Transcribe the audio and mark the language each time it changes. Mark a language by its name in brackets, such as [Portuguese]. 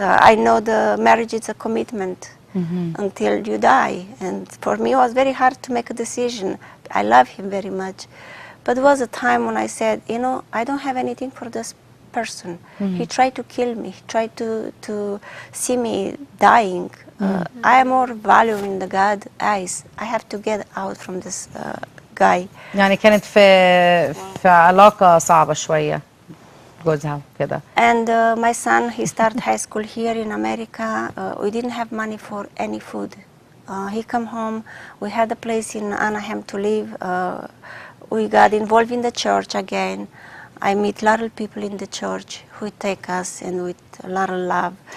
[English] I know the marriage is a commitment until you die, and for me it was very hard to make a decision. I love him very much. But it was a time when I said, you know, I don't have anything for this person. He tried to kill me. He tried to see me dying. I am more valuable in the God's eyes. I have to get out from this guy. [Arabic] يعني كانت في علاقة صعبة شوية جوزها كده. [English] And my son, he started high school here in America. We didn't have money for any food. He come home. We had a place in Anaheim to live. We got involved in the church again. I meet a lot of people in the church who take us and with a lot of love.